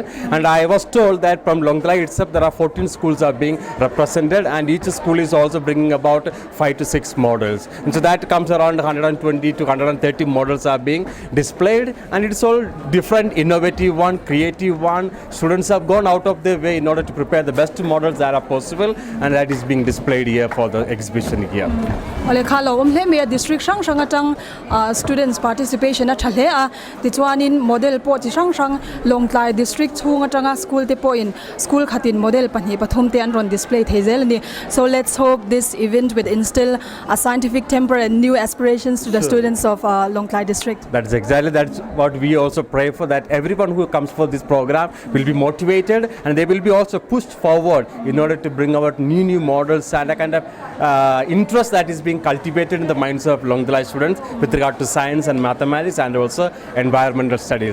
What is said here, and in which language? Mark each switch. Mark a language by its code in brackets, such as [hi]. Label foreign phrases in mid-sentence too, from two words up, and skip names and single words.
[en] And I was told that from Longtlai itself there are 14 schools are being represented, and each school is also bringing about 5 to 6 models. And so that comes around 120 to 130 models are being displayed, and it's all different, innovative one, creative one, and students have gone out of their way in order to prepare the best models that are possible, and that is being displayed here for the exhibition here. [lus] ole khalo hle me district sang sang atang [en] students participation [lus] a thale a ti chuanin model po chi sang sang Longtlai district chung atanga school te po in school khatin model pani pathum te an ron display thezel ni. [en] So let's hope this event will instill a scientific temper and new aspirations to the students of Longtlai district. That's what we also pray for, that everyone who comes for this program will be motivated and they will be also pushed forward in order to bring about new models and a kind of interest that is being cultivated in the minds of Longtlai students with regard to science and mathematics and also environmental studies.